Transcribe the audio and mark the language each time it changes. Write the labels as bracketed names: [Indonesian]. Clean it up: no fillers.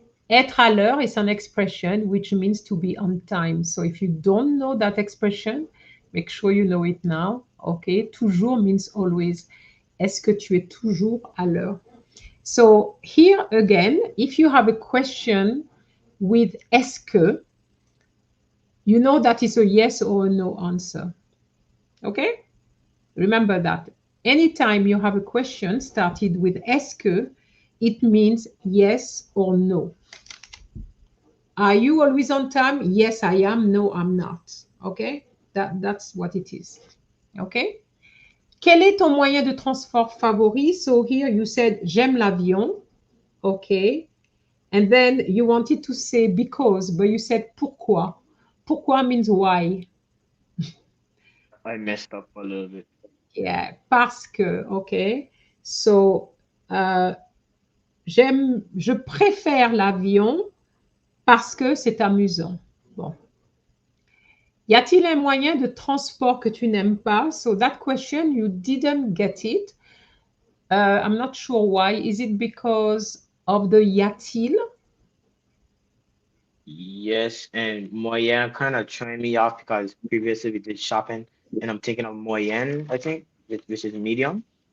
[French] Être à l'heure [English] is an expression which means to be on time. So if you don't know that expression, make sure you know it now. Okay, toujours means always. [French] Est-ce que tu es toujours à l'heure? [English] So here again, if you have a question with est-ce que, you know that is a yes or a no answer. Okay? Remember that. Anytime you have a question started with est-ce que, it means yes or no. Are you always on time? Yes, I am. No, I'm not. Okay? That's what it is. Okay? [French] Quel est ton moyen de transport favori? [English] So here you said [French] j'aime l'avion. [English] Okay. And then you wanted to say because, but you said pourquoi. Pourquoi means why. I messed up a little bit. Yeah, parce que, okay. [French] So, je préfère l'avion parce que c'est amusant. Bon. Y a-t-il un moyen de transport que tu n'aimes pas? [English] So that question, you didn't get it. I'm not sure why. Is it because of the y a-t-il? Yes, and moyen kind of throwing me off because previously we did shopping, and I'm thinking of moyen, I think, which is medium.